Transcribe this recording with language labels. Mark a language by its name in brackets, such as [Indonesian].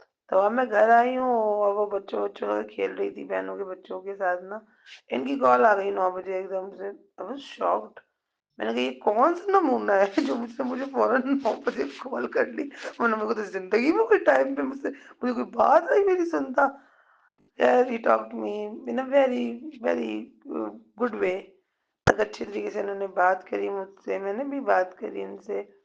[Urdu] تو اب میں گھر آئی ہوں اور وہ بچوں کھیل رہی تھی بہنوں کے بچوں کے ساتھ نا. ان کی کال آ گئی 9 بجے ایک دم سے. [English] I was shocked. [Urdu] میں نے کہا یہ کون سا نمونہ ہے جو مجھے فوراً 9 بجے کال کر لی. میرے کو تو زندگی میں کوئی ٹائم پہ مجھے کوئی بات نہیں میری سنتا. [English] He talked to me in a very very good way. [Urdu] اچھی طریقے سے انہوں نے بات کری مجھ سے، میں نے بھی بات کری ان سے.